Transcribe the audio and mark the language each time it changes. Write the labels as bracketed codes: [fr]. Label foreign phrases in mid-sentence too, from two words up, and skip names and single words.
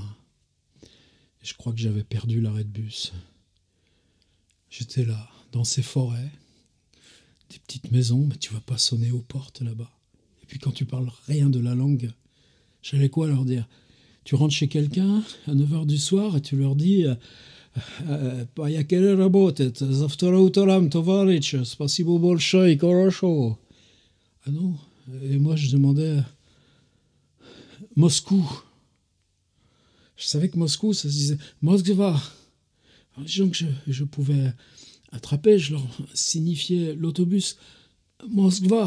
[fr] Et je crois que j'avais perdu l'arrêt de bus. J'étais là, dans ces forêts, des petites maisons, mais tu vas pas sonner aux portes là-bas. Et puis quand tu parles rien de la langue, j'allais quoi leur dire? Tu rentres chez quelqu'un à 9h du soir et tu leur dis [ru] «Поехали работать, завтра утром, товарищ, спасибо большое, хорошо». [fr] Ah non. Et moi je demandais Moscou. Je savais que Moscou, ça se disait Moskva. Alors, les gens que je pouvais attraper, je leur signifiais l'autobus Moskva.